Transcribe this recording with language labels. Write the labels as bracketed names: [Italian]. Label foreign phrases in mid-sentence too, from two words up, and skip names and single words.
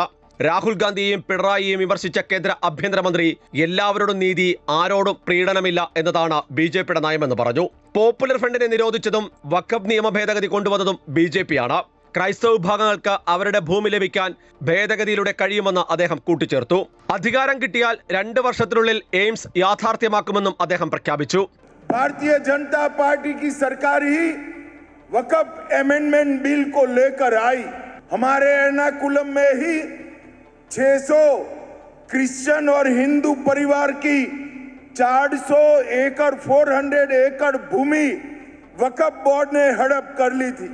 [Malayalam] രാഹുൽ ഗാന്ധിയെയും പിണറായിയെയും വിമർശിച്ച കേന്ദ്ര ആഭ്യന്തരമന്ത്രി എല്ലാവരോടും നീതി, ആരോടും പ്രീണനമില്ല എന്നതാണ് BJPയുടെ നയമെന്ന് പറഞ്ഞു. പോപ്പുലർ ഫ്രണ്ടിനെ നിരോധിച്ചതും വഖഫ് നിയമ ഭേദഗതി കൊണ്ടുവന്നതും BJPയാണ്. ക്രൈസ്തവ വിഭാഗങ്ങൾക്ക് അവരുടെ ഭൂമി ലഭിക്കാൻ ഭേദഗതിയിലൂടെ കഴിയുമെന്ന് അദ്ദേഹം കൂട്ടിച്ചേർത്തു. അധികാരം കിട്ടിയാൽ 2 വർഷത്തിനുള്ളിൽ എയിംസ് യാഥാർത്ഥ്യമാക്കുമെന്നും അദ്ദേഹം പ്രഖ്യാപിച്ചു. [Hindi] भारतीय जनता पार्टी की सरकार ही वक़्फ़ अमेंडमेंट बिल को लेकर आई. हमारे एर्नाकुलम में ही 600 क्रिश्चियन और हिंदू परिवार की 400 एकड़ 400 एकड़ भूमि वक़्फ़ बोर्ड ने हड़प कर ली थी.